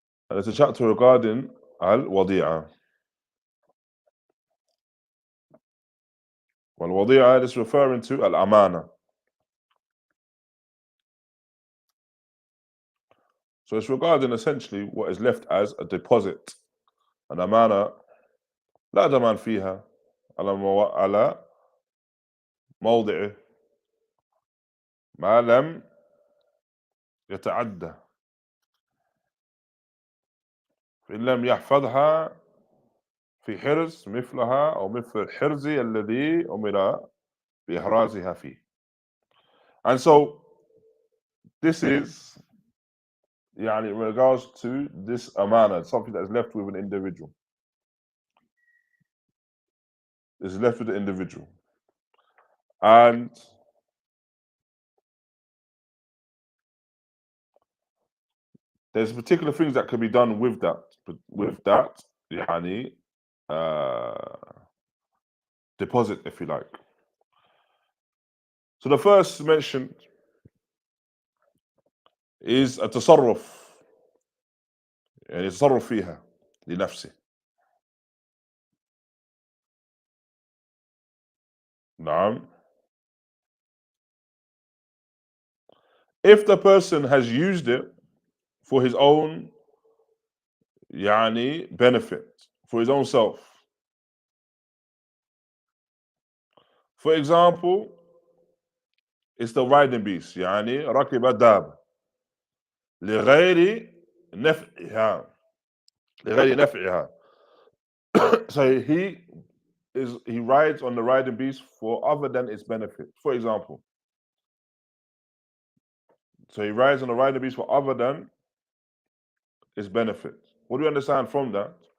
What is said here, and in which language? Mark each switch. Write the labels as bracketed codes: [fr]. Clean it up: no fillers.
[en] And it's a chapter regarding al-Wadīʿah. Al-Wadīʿah is referring to al-Amana. So it's regarding essentially what is left as a deposit. [ar] An amana, لا ضمان فيها على موضعه ما لم يتعدى. فإن لم يحفظها في حرز مثلها أو مثل الحرز الذي أمر بإحرازها فيه. [en] And so this is in regards to this amana, something that is left with an individual. It's left with the individual. And there's particular things that can be done with that, يعني, deposit, if you like. So the first mentioned is [ar] التصرف، يعني يتصرف فيها لنفسه. نعم. [en] If the person has used it for his own يعني benefit, for his own self. For example, it's the riding beast، [ar] يعني ركب الدابة لغير نفعها، لغير نفعها. [en] So he rides on the riding beast for other than its benefit. For example, so he rides on the riding beast for other than its benefit. What do we understand from that?